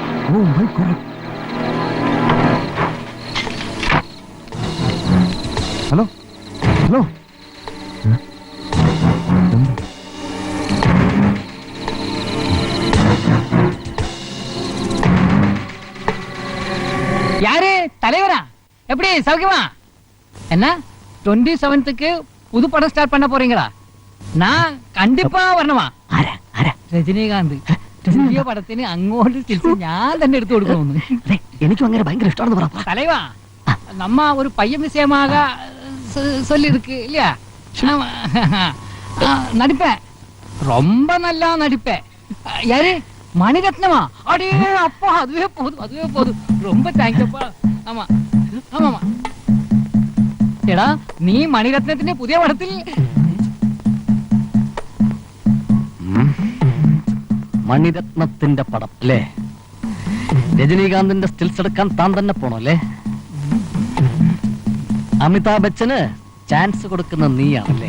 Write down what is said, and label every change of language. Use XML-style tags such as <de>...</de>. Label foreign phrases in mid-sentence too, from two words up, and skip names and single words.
<en>Oh my God. Hello? Hello?</en> <ta>யாரு தலைவரா? எப்படி சௌக்கியமா? என்ன 27க்கு புது படம் ஸ்டார்ட் பண்ண போறீங்களா? நான் கண்டிப்பா வரணுமா?</ta> <ml>രജനീകാന്ത് പുതിയ പടത്തിന് അങ്ങോട്ട് തിരിച്ച് ഞാൻ തന്നെ എടുത്തു കൊടുക്കണമെന്ന്. എനിക്കും അങ്ങനെ ഭയങ്കര ഇഷ്ടമാണെന്ന് പറ.</ml> <ta>தலைவா, நம்ம ஒரு பையன் விஷயமாக சொல்லி இருக்கு இல்லையா? நடிப்பேன், ரொம்ப நல்லா நடிப்பேன். யாரு? மணிரத்னமா? அடே அப்பா, அதுவே போதும். ரொம்ப தேங்க்யூப்பா. ஆமா ஆமாமா.</ta> <ml>എടാ, നീ മണിരത്നത്തിന്റെ പുതിയ പടത്തിൽ മണിരത്നത്തിന്റെ പടം അല്ലേ? രജനീകാന്തിന്റെ സ്റ്റിൽസ് എടുക്കാൻ താൻ തന്നെ പോണോ അല്ലേ? അമിതാഭ് ബച്ചന് ചാൻസ് കൊടുക്കുന്ന നീയാണല്ലേ?</ml>